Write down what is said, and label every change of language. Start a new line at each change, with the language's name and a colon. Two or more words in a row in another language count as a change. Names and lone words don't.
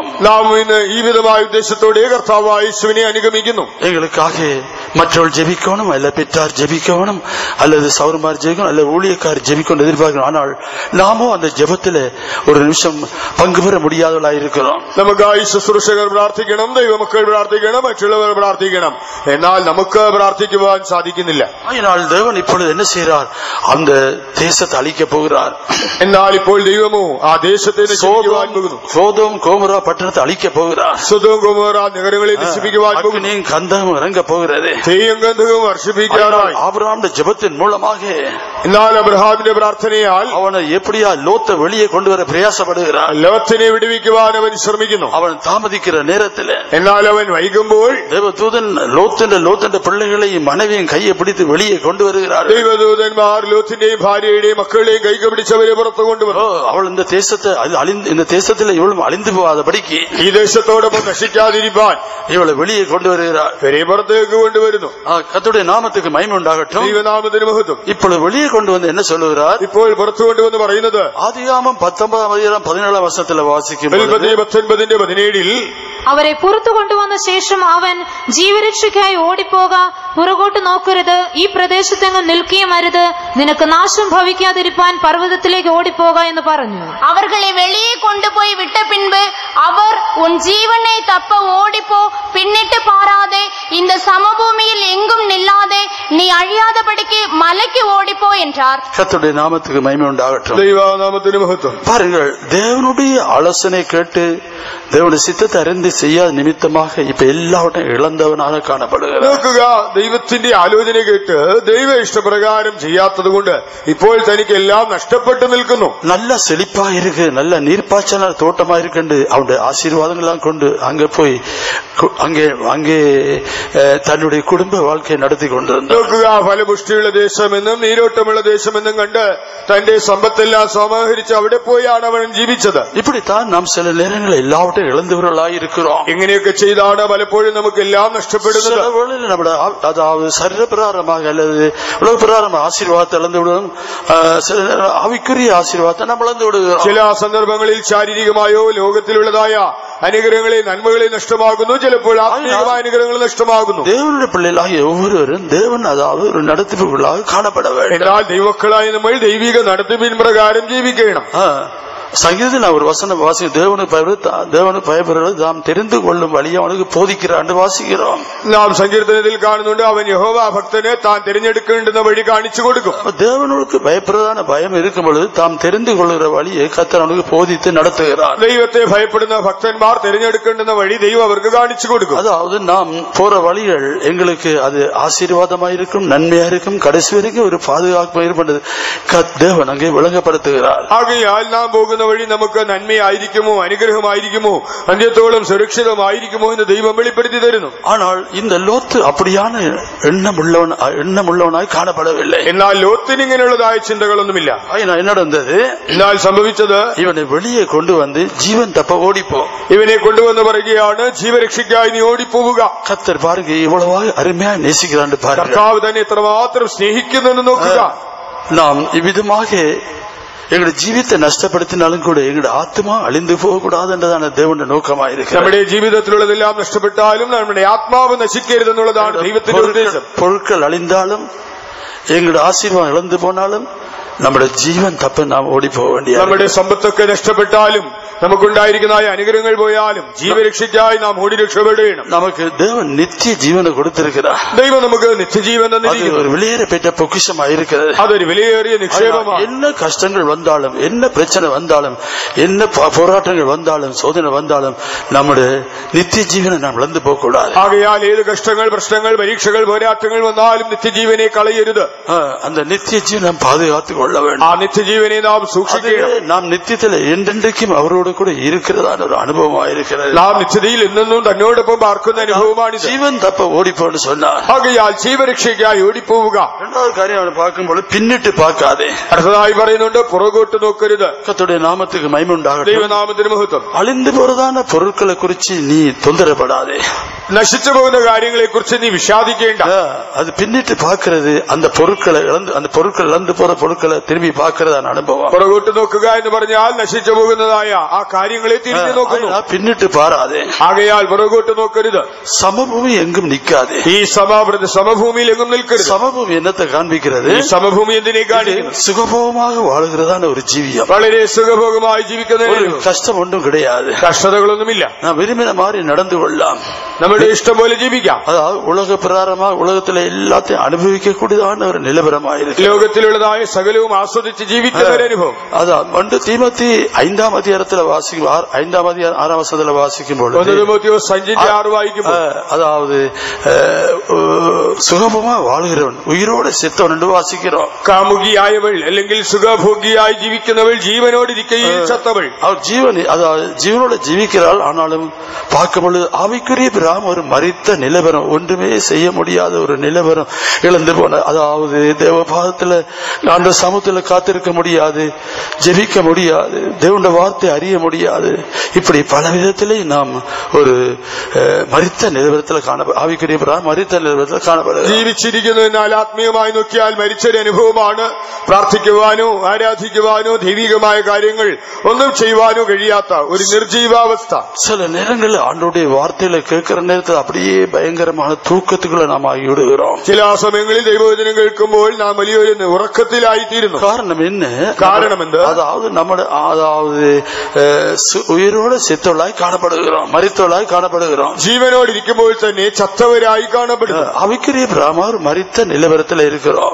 Malayalam: നാം ഇന്ന് ഈ വിധമായ ഉദ്ദേശത്തോടെ കർത്താവായ യേശുവിനെ അനുഗമിക്കുന്നു.
Tamil: எங்களுக்காக மற்றவர்கள் ஜெபிக்கணும், அல்ல பெற்றார் ஜெபிக்கணும், அல்லது சௌரமார் ஜெபிக்கணும், அல்ல ஊழியக்கார் ஜெபிக்கணும் எதிர்பார்க்கணும். ஆனால் நாமும் அந்த ஜெபத்தில் ஒரு நிமிஷம் பங்கு பெற முடியாதவர்களாய் இருக்கிறோம்.
Malayalam: നമുക്കായി ശുശ്രൂഷകർ പ്രാർത്ഥിക്കണം, ദൈവമക്കൾ പ്രാർത്ഥിക്കണം, മറ്റുള്ളവർ പ്രാർത്ഥിക്കണം. എന്നാൽ നമുക്ക് പ്രാർത്ഥിക്കുവാൻ സാധിക്കുന്നില്ല.
Tamil: அதனால் தேவன் இப்பொழுது என்ன செய்கிறார்? அந்த தேசத்தை அழிக்க போகிறார்.
Malayalam: എന്നാൽ ഇപ്പോൾ ദൈവമോ ആ ദേശത്തെ നശിപ്പിക്കുവാൻ പോകുന്നു.
Tamil: சோதோம் கோமோரா பட்டணத்தை அழிக்க போகிறார்.
Malayalam: സൊദോം ഗൊമോറ നഗരങ്ങളെ നശിപ്പിക്കുവാൻ പോകുന്നു.
Tamil: கந்தகம் இறங்க போகிறது.
Malayalam: തീയും ഗന്ധകവും വർഷിപ്പിക്കാറായി.
Tamil: ஆபிரகாமுடைய ஜெபத்தின் மூலமாக
Malayalam: എന്നാൽ അബ്രഹാമിന്റെ പ്രാർത്ഥനയാൽ
Tamil: அவனை எப்படியா லோத்தை வெளியே கொண்டு வர பிரயாசப்படுகிறார்.
Malayalam: ലോത്തിനെ വിടുവിക്കുവാൻ അവൻ ശ്രമിക്കുന്നു.
Tamil: அவன் தாமதிக்கிற நேரத்தில்
Malayalam: എന്നാൽ അവൻ വൈകുമ്പോൾ
Tamil: தேவதூதன் லோத்தന്റെ பிள்ளைகளையும் மனைவியும் கையை பிடித்து வெளியே கொண்டு வருகிறார்.
Malayalam: ദൈവദൂതന്മാർ ലോത്തിന്റെയും ഭാര്യയുടെയും മക്കളുടെയും കൈക്ക് പിടിച്ചവരെ പുറത്തു കൊണ്ടുവന്നു.
Tamil: அவள் இந்த தேசத்தில் இவளும் அழிந்து போகாதபடிக்கு
Malayalam: ഈ ദേശത്തോടൊപ്പം നശിക്കാതിരിപ്പാൻ
Tamil: இவளை வெளியே கொண்டு வருகிறார்.
Malayalam: പുറത്തേക്ക് കൊണ്ടുവരുന്നു.
Tamil: கர்த்தருடைய நாமத்துக்கு மகிமை உண்டாகட்டும்.
Malayalam: ദൈവനാമത്തിന് മഹത്വം.
Tamil: இப்பொழுது வெளியே கொண்டு வந்து என்ன சொல்லுகிறார்?
Malayalam: ഇപ്പോൾ പുറത്തു കൊണ്ടുവന്ന് പറയുന്നത്
Tamil: ஆதியாகமம் 19ஆம் அதிகாரம் 17ஆம் வசனத்தில் வாசிக்கும் 19:17
Malayalam: അവരെ പുറത്തു കൊണ്ടുവന്ന ശേഷം അവൻ ജീവരക്ഷയ്ക്കായി ഓടിപ്പോക, പുറകോട്ട് നോക്കരുത്, ഈ പ്രദേശത്തെങ്ങും നിൽക്കുകയും അരുത്, നിനക്ക് നാശം ഭവിക്കാതിരിപ്പാൻ പർവ്വതത്തിലേക്ക് ഓടിപ്പോക എന്ന് പറഞ്ഞു.
Tamil: அவர்களை வெளியே கொண்டு போய் விட்ட பின்பு அவர், உன் ஜீவனை தப்ப ஓடிப்போ, பின்னிட்டு பாராதே, இந்த சமபூமியில் எங்கும் நில்லாதே, நீ அழியாதபடிக்கு மலைக்கு ஓடிப்போ என்றார். கர்த்தருடைய நாமத்துக்கு மகிமை உண்டாகட்டும்.
Malayalam: ദൈവനാമത്തിന് മഹത്വം.
Tamil: பாருங்கள், தேவனுடைய ஆலோசனை கேட்டு தேவனுடைய சித்தத்தை அறிந்து செய்யாத நிமித்தமாக இப்ப எல்லாவற்றையும் இழந்தவனாக காணப்படுகிறார்.
Malayalam: നോക്കുക, ദൈവത്തിന്റെ ആലോചന കേട്ട് ദൈവ ഇഷ്ടപ്രകാരം ചെയ്യാത്തത് കൊണ്ട് ഇപ്പോൾ തനിക്ക് എല്ലാം നഷ്ടപ്പെട്ടു നിൽക്കുന്നു.
Tamil: நல்ல செழிப்பா இருக்கு, நல்ல நீர்ப்பாய்ச்சல தோட்டமா இருக்கு, அவனுடைய ஆசீர்வாதங்கள்லாம் கொண்டு அங்கே போய் அங்கே தன்னுடைய குடும்ப வாழ்க்கையை நடத்தி கொண்டிருந்தார்.
Malayalam: നോക്കുക, ഫലപുഷ്ടിയുള്ള ദേശമെന്നും നീരോട്ടമുള്ള ദേശമെന്നും കണ്ട് തന്റെ സമ്പത്തെല്ലാം സമാഹരിച്ച് അവിടെ പോയാണ് അവൻ ജീവിച്ചത്.
Tamil: இப்படித்தான் நாம் சில நேரங்களில் எல்லாவற்றையும் இழந்தவர்களாய் இருக்கிறோம். இழக்கிறோம்.
Malayalam: എങ്ങനെയൊക്കെ ചെയ്താണ് പലപ്പോഴും നമുക്ക് എല്ലാം നഷ്ടപ്പെടുന്നത്.
Tamil: சில வேளையில் நம்முடைய அதாவது சரீர பிரகாரமாக அல்லது உலக பிரகாரமாக ஆசீர்வாதத்தை இழந்து விடுவோம். சில ஆவிக்குரிய ஆசீர்வாதத்தை நம்ம இழந்து விடுகிறோம்.
Malayalam: ചില സന്ദർഭങ്ങളിൽ ശാരീരികമായോ ലോകത്തിലുള്ളതായ അനുഗ്രഹങ്ങളെ നന്മകളെ നഷ്ടമാകുന്നു. ചിലപ്പോൾ ആത്മീയമായ അനുഗ്രഹങ്ങൾ നഷ്ടമാകുന്നു.
Tamil: தேவனுடைய பிள்ளைகளாகிய ஒவ்வொருவரும் தேவன் அதாவது ஒரு நடத்திப்புகளாக காணப்பட வேண்டும்.
Malayalam: എന്നാൽ ദൈവമക്കളായ നമ്മൾ ദൈവിക നടത്തിപ്പിൻ പ്രകാരം ജീവിക്കണം.
Tamil: சங்கீதத்தில் நான் ஒரு வசனம் வாசிக்கிறோம். தேவனுக்கு பயப்படுறது நாம் தெரிந்து கொள்ளும் வழியை அவனுக்கு போதிக்கிறான் வாசிக்கிறோம்.
Malayalam: നാം സങ്കീർത്തനത്തിൽ കാണുന്നുണ്ട്, അവൻ യഹോവ ഭക്തന് താൻ തിരഞ്ഞെടുക്കേണ്ടുന്ന വഴി കാണിച്ചു കൊടുക്കും.
Tamil: தேவனுக்கு பயப்படுறதான பயம் இருக்கும் பொழுது தாம் தெரிந்து கொள்ளுகிற வழியை கர்த்தர் அவனுக்கு போதித்து நடத்துகிறார்.
Malayalam: ദൈവത്തെ ഭയപ്പെടുന്ന ഭക്തന്മാർ തിരഞ്ഞെടുക്കേണ്ടുന്ന വഴി ദൈവം അവർക്ക് കാണിച്ചു കൊടുക്കും.
Tamil: அதாவது நாம் போற வழிகள் எங்களுக்கு அது ஆசீர்வாதமா இருக்கும், நன்மையா இருக்கும், கடைசி வரைக்கும் ஒரு பாதுகாப்பு ஏற்படுது. தேவன் அங்கே விளங்கப்படுத்துகிறார்.
Malayalam: ആകയാൽ നാം പോകുന്ന വഴി നമുക്ക് നന്മയായിരിക്കുമോ അനുഗ്രഹമായിരിക്കുമോ അന്ത്യത്തോളം സുരക്ഷിതമായിരിക്കുമോ എന്ന് ദൈവം വെളിപ്പെടുത്തി തരുന്നു.
Tamil: ஆனால் இந்த லோத்து அப்படியான எண்ணமுள்ளவனாய் காணப்படவில்லை.
Malayalam: എന്നാൽ ലോത്തിന് ഇങ്ങനെയുള്ളതായ ചിന്തകളൊന്നുമില്ല.
Tamil: என்ன நடந்தது?
Malayalam: എന്നാൽ സംഭവിച്ചത്,
Tamil: இவனை வெளியே கொண்டு வந்து ஜீவன் தப்ப ஓடிப்போ,
Malayalam: ഇവനെ കൊണ്ടുവന്ന് പറയുകയാണ്, ജീവരക്ഷയ്ക്കായി നീ ഓടിപ്പോവുക.
Tamil: கர்த்தர் பாருங்க இவ்வளவா அருமையா நேசிக்கிறான் பாருங்க.
Malayalam: കർത്താവ് തന്നെ എത്രമാത്രം സ്നേഹിക്കുന്നെന്ന് നോക്കുക.
Tamil: நாம் இவ்விதமாக எங்களுடைய ஜீவித்தை நஷ்டப்படுத்தினாலும் கூட எங்களுடைய ஆத்மா அழிந்து போகக்கூடாது என்றதான தேவனுடைய நோக்கமாயிருக்கு.
Malayalam: നമ്മുടെ ജീവിതത്തിലുള്ളതെല്ലാം നഷ്ടപ്പെട്ടാലും നമ്മുടെ ആത്മാവ് നശിക്കരുതെന്നുള്ളതാണ് ദൈവത്തിന്റെ ഉദ്ദേശം.
Tamil: பொருட்கள் அழிந்தாலும் எங்களுடைய ஆசீர்வாதம் இழந்து போனாலும்
Malayalam: നമ്മുടെ ജീവൻ തപ്പ നാം ഓടി പോക വേണ്ടിയ, നമ്മുടെ സമ്പത്തൊക്കെ നഷ്ടപ്പെട്ടാലും നമുക്കുണ്ടായിരിക്കുന്ന അനുഗ്രഹങ്ങൾ പോയാലും ജീവരക്ഷയ്ക്കായി നാം ഓടി രക്ഷപ്പെടണം.
Tamil: நமக்கு தேவன் நித்திய ஜீவனை கொடுத்திருக்கிறார்.
Malayalam: ദൈവം നമുക്ക് നിത്യജീവൻ തന്നിരിക്കുന്നു.
Tamil: ஒரு வெளியேறப்பட்ட பொக்கிஷமாக இருக்கிறது.
Malayalam: അതൊരു വിലയേറിയ നിക്ഷേപമാണ്.
Tamil: என்ன கஷ்டங்கள் வந்தாலும், என்ன பிரச்சனை வந்தாலும், என்ன போராட்டங்கள் வந்தாலும், சோதனை வந்தாலும் நம்முடைய நித்திய ஜீவனை நாம் இழந்து போக கூடாது.
Malayalam: ആകയാൽ ഏത് കഷ്ടങ്ങൾ, പ്രശ്നങ്ങൾ, പരീക്ഷകൾ, പോരാട്ടങ്ങൾ വന്നാലും നിത്യജീവനെ കളയരുത്.
Tamil: அந்த நித்திய ஜீவனை நாம் பாதுகாத்துக் கொள்ள வேண்டும்.
Malayalam: ആ നിത്യജീവനെ നാം സൂക്ഷിക്കണം.
Tamil: நாம் நித்தியத்தில் என்றென்றைக்கும் அவரோடு கூட இருக்கிறதான ஒரு அனுபவமாக இருக்கிறது.
Malayalam: നാം നിത്യതയിൽ എന്നും തന്നോടൊപ്പം പാർക്കുന്ന അനുഭവമാണ്.
Tamil: ஜீவன் தப்ப ஓடிப்போன்னு சொன்னார்.
Malayalam: ആകയാൽ ജീവരക്ഷയ്ക്കായി ഓടിപ്പോവുക.
Tamil: இரண்டாவது காரியம் அவனை பார்க்கும்போது பின்னிட்டு பார்க்காதே.
Malayalam: അടുത്തതായി പറയുന്നുണ്ട്, പുറകോട്ട് നോക്കരുത്.
Tamil: கர்த்தருடைய நாமத்துக்கு மகிமை உண்டாகட்டும்.
Malayalam: ദൈവനാമത്തിന് മഹത്വം.
Tamil: அழிந்து போறதான பொருட்களை குறிச்சு நீ தொந்தரப்படாதே.
Malayalam: നശിച്ചു പോകുന്ന കാര്യങ്ങളെ കുറിച്ച് നീ വിഷാദിക്കേണ്ട.
Tamil: அது பின்னிட்டு பார்க்கிறது, அந்த பொருட்களை இழந்து போற பொருட்களை திரும்பி பார்க்கிறதான அனுபவம்.
Malayalam: പുറകോട്ട് നോക്കുക എന്ന് പറഞ്ഞാൽ നശിച്ചു പോകുന്നതായ ആ കാര്യങ്ങളെ തിരിഞ്ഞു നോക്കുന്നു.
Tamil: பின்னிட்டு பாராதே.
Malayalam: ആകയാൽ പുറകോട്ട് നോക്കരുത്.
Tamil: சமபூமி எங்கும் நிக்காதே.
Malayalam: ഈ സമഭൂമിയിൽ എങ്ങും നിൽക്കരുത്.
Tamil: சமபூமி என்னத்தை காண்பிக்கிறது?
Malayalam: ഈ സമഭൂമി എന്തിനെ കാണിക്കുന്നു?
Tamil: சுகபோகமாக வாழுகிறதான ஒரு ஜீவியம்.
Malayalam: വളരെ സുഖഭോഗമായി ജീവിക്കുന്ന,
Tamil: கஷ்டம் ஒன்றும் கிடையாது,
Malayalam: കഷ്ടതകളൊന്നുമില്ല.
Tamil: நான் விரும்பின மாதிரி நடந்து கொள்ளலாம்,
Malayalam: നമ്മുടെ ഇഷ്ടം പോലെ ജീവിക്കാം.
Tamil: அதாவது உலக பிரகாரமாக உலகத்துல எல்லாத்தையும் அனுபவிக்க கூடியதான ஒரு நிலவரமாயிருக்கு.
Malayalam: ലോകത്തിലുള്ളതായ സകലവും ആസ്വദിച്ച് ജീവിക്കുന്ന ഒരു അനുഭവം.
Tamil: அதான் தீமோத்தி 5ஆம் அதிகாரத்துல வாசிக்கும் 5ஆம் அதிகாரம் 6ஆம் வசனத்துல வாசிக்கும்போது, அதாவது சுகபமா வாழ்கிறவன் உயிரோடு செத்தவன் என்று வாசிக்கிறோம்.
Malayalam: കാമുകിയായവൾ അല്ലെങ്കിൽ സുഖഭോഗിയായി ജീവിക്കുന്നവൾ ജീവനോടിരിക്കയിൽ ചത്തവൾ.
Tamil: அவர் அதாவது ஜீவனோட ஜீவிக்கிறாள். ஆனாலும் பார்க்கும் பொழுது ஆவிக்குரிய பிராம ஒரு மரித்த நிலவரம், ஒன்றுமே செய்ய முடியாத ஒரு நிலவரம் இழந்து போன, அதாவது தேவபாதத்துல அந்த சமூகத்துல காத்திருக்க முடியாது, ஜெபிக்க முடியாது, தேவனுடைய வார்த்தை அறிய முடியாது. இப்படி பல விதத்திலே நாம் ஒரு மரித்த நிலவரத்தில் ஆவிக்குரிய மரித்த நிலவரத்தில் കാണപ്പെടുക.
Malayalam: ജീവിച്ചിരിക്കുന്നു എന്നാൽ ആത്മീയമായി നോക്കിയാൽ മരിച്ചൊരു അനുഭവമാണ്. പ്രാർത്ഥിക്കുവാനോ ആരാധിക്കുവാനോ ദൈവികമായ കാര്യങ്ങൾ ഒന്നും ചെയ്യുവാനോ കഴിയാത്ത ഒരു നിർജീവാവസ്ഥ.
Tamil: சில நேரங்களில் ஆண்டோடைய வார்த்தையில கேட்கிற நேரத்தில் அப்படியே பயங்கரமான தூக்கத்துக்குள்ள நாம் ஆகிவிடுகிறோம்.
Malayalam: ചില സമയങ്ങളിൽ ദൈവവചനം കേൾക്കുമ്പോൾ നാം വലിയൊരു ഉറക്കത്തിലായിത്തീരുന്നു.
Tamil: காரணம் என்ன?
Malayalam: காரணம் എന്ത്?
Tamil: அதாவது உயிரோடு செத்தவளாய் காணப்படுகிறோம், மரித்தவளாய் காணப்படுகிறோம்.
Malayalam: ജീവനോട് ഇരിക്കുമ്പോൾ തന്നെ ചത്തവരായി കാണപ്പെടുന്നു.
Tamil: ஆவிக்குரிய பிராமர் மரித்த நிலவரத்தில் இருக்கிறோம்.